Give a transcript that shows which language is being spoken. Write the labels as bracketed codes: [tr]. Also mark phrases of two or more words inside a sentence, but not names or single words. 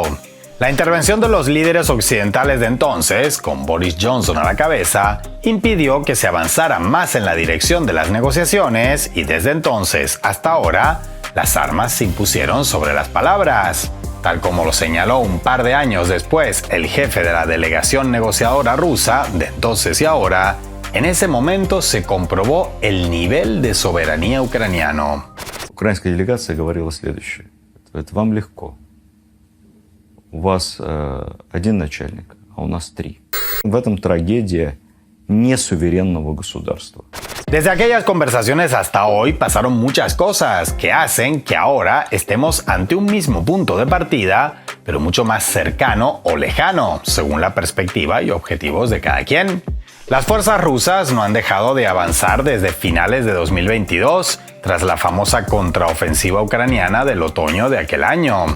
[es] La intervención de los líderes occidentales de entonces, con Boris Johnson a la cabeza, impidió que se avanzara más en la dirección de las negociaciones y desde entonces hasta ahora, las armas se impusieron sobre las palabras. Tal como lo señaló un par de años después el jefe de la delegación negociadora rusa, de entonces y ahora, en ese momento se comprobó el nivel de soberanía ucraniano. [ru] Украинская делегация говорила следующее. Это вам легко. У вас один начальник, а у нас 3. В этом трагедия несуверенного государства. [es] Desde aquellas conversaciones hasta hoy pasaron muchas cosas que hacen que ahora estemos ante un mismo punto de partida, pero mucho más cercano o lejano, según la perspectiva y objetivos de cada quien. Las fuerzas rusas no han dejado de avanzar desde finales de 2022, tras la famosa contraofensiva ucraniana del otoño de aquel año.